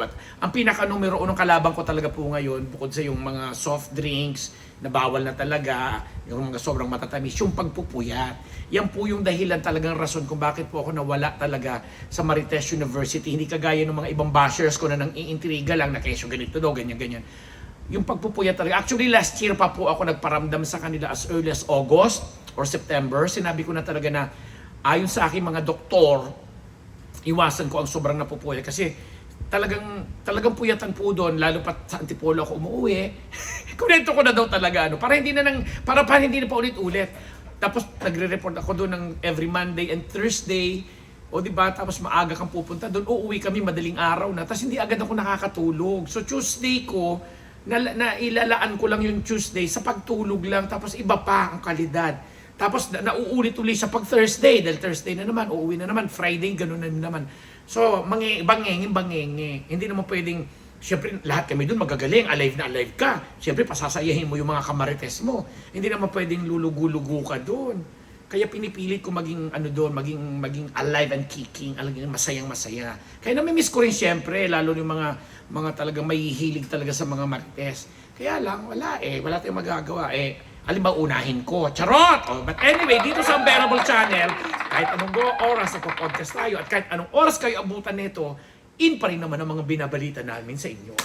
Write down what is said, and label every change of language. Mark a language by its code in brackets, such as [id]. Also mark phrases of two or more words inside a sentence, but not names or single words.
[tl] At ang pinaka-numero unong kalaban ko talaga po ngayon, bukod sa yung mga [en] soft drinks, [tl] na bawal na talaga, yung mga sobrang matatamis, yung pagpupuyat. Yan po yung dahilan talagang rason kung bakit po ako nawala talaga sa Marites University. Hindi kagaya ng mga ibang bashers ko na nang iintriga lang na kesyo ganito daw, ganyan-ganyan. Yung pagpupuyat talaga. Actually, [en] last year [tl] pa po ako nagparamdam sa kanila [en] as early as August or September. [tl] Sinabi ko na talaga na ayon sa aking mga doktor, iwasan ko ang sobrang napupuyat kasi talagang puyatan po doon, lalo pa sa Antipolo ako umuwi. Kunento ko na daw talaga para hindi na pa ulit-ulit. Tapos nagre-report ako doon ng [en] every Monday and Thursday. [tl] O di ba? Tapos maaga kang pupunta doon. Uuwi kami madaling araw na. Tapos hindi agad ako nakakatulog. So Tuesday ko, na ilalaan ko lang yung Tuesday sa pagtulog lang. Tapos iba pa ang kalidad. Tapos nauulit-ulit sa pag Thursday. Dahil Thursday na naman, uuwi na naman. Friday, ganun na naman. So, bangenge. Hindi naman pwedeng, siyempre lahat kami doon magagaling, alive na alive ka. Siyempre pasasayahin mo yung mga kamarites mo. Hindi naman pwedeng lulugu-lugu ka doon. Kaya pinipilit ko maging maging [en] alive and kicking, [tl] maging masayang-masaya. Kaya namimiss ko rin siyempre, lalo yung mga talagang may hilig talaga sa mga marites. Kaya lang, wala tayong magagawa halimbawa unahin ko. Charot! [en] But anyway, [tl] dito sa Unbearable Channel, kahit anong oras na podcast tayo at kahit anong oras kayo abutan nito, in pa rin naman ang mga binabalita namin sa inyo.